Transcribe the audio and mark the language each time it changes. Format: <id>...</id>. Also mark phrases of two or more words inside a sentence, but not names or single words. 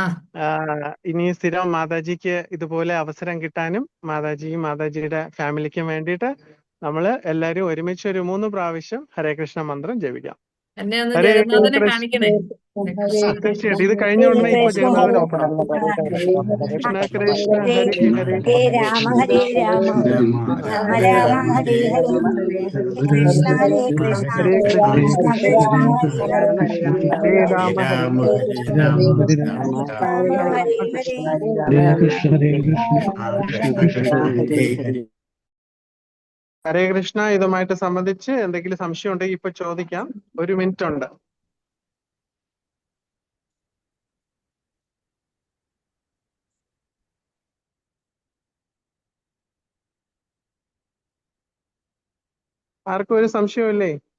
<ml>ഇനി സ്ഥിരം മാതാജിക്ക് ഇതുപോലെ അവസരം കിട്ടാനും മാതാജിയും മാതാജിയുടെ ഫാമിലിക്കും വേണ്ടിയിട്ട് നമ്മള് എല്ലാരും ഒരുമിച്ച് ഒരു 3 പ്രാവശ്യം ഹരേ കൃഷ്ണ മന്ത്രം ജപിക്കാം. എന്നെ ഒന്ന്</ml> <sa>ഹരേ</sa> <ml>ജഗന്നാഥനെ</ml> <sa>കൃഷ്ണ.</sa> <ml>കാണിക്കണേ.</ml> <sa>ഹരേ കൃഷ്ണ.</sa> <ml>തീർച്ചയായിട്ടും ഇത് കഴിഞ്ഞ</ml> <sa>ഹരേ</sa> <ml>ഉടനെ ഇപ്പൊ</ml> <sa>കൃഷ്ണ</sa> <ml>ജഗന്നാഥൻ</ml> <sa>ഹരേ</sa> <ml>ഓപ്പൺ ആവും.</ml> <sa>കൃഷ്ണ കൃഷ്ണ ഹരേ ഹരേ ഹരേ ഹരേ രാമ ഹരേ രാമ രാമ രാമ ഹരേ ഹരേ ഹരേ കൃഷ്ണ ഹരേ കൃഷ്ണ ഹരേ കൃഷ്ണ കൃഷ്ണ കൃഷ്ണ ഹരേ ഹരേ ഹരേ രാമ ഹരേ രാമ രാമ രാമ ഹരേ ഹരേ ഹരേ കൃഷ്ണ ഹരേ കൃഷ്ണ കൃഷ്ണ കൃഷ്ണ ഹരേ ഹരേ. ഹരേ കൃഷ്ണ.</sa> <ml>ഇതുമായിട്ട് സംബന്ധിച്ച് എന്തെങ്കിലും സംശയം ഉണ്ടെങ്കിൽ ഇപ്പൊ ചോദിക്കാം. 1 മിനിറ്റ് ഉണ്ട്. ആർക്കും ഒരു സംശയമില്ലേ?</ml>